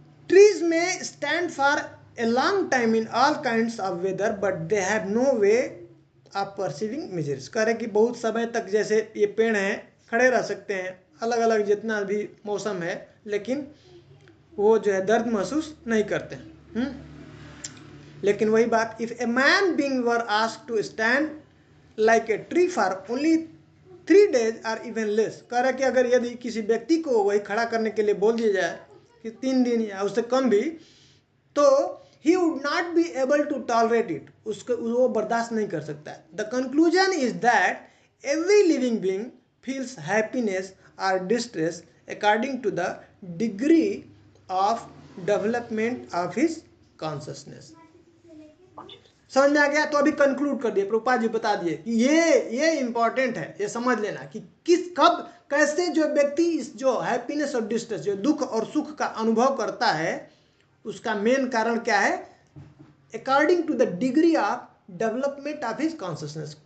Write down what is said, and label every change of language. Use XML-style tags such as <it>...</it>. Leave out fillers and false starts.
<en>Trees may stand for a long time in all kinds of weather, but they have no way of perceiving measures।</en> <hi>कह रहे कि बहुत समय तक जैसे ये पेड़ हैं खड़े रह सकते हैं अलग अलग जितना भी मौसम है, लेकिन वो जो है दर्द महसूस नहीं करते। लेकिन वही बात,</hi> <en>if a man being were asked to stand like a tree for only 3 days और even less,</en> <hi>कह रहे कि अगर यदि किसी व्यक्ति को वही खड़ा करने के लिए बोल दिया जाए कि 3 दिन या उससे कम भी, तो</hi> <en>he would not be able to tolerate it,</en> <hi>उसको वो बर्दाश्त नहीं कर सकता है।</hi> <en>The conclusion is that every living being feels happiness or distress according to the degree of development of his consciousness।</en> <hi>समझ में आ गया? तो अभी कंक्लूड कर दिए, प्रभुपाद जी बता दिए कि ये इंपॉर्टेंट है, ये समझ लेना कि किस कब कैसे जो व्यक्ति इस जो हैप्पीनेस और डिस्ट्रेस, जो दुख और सुख का अनुभव करता है, उसका मेन कारण क्या है?</hi> <en>According to the degree of development of his consciousness.</en>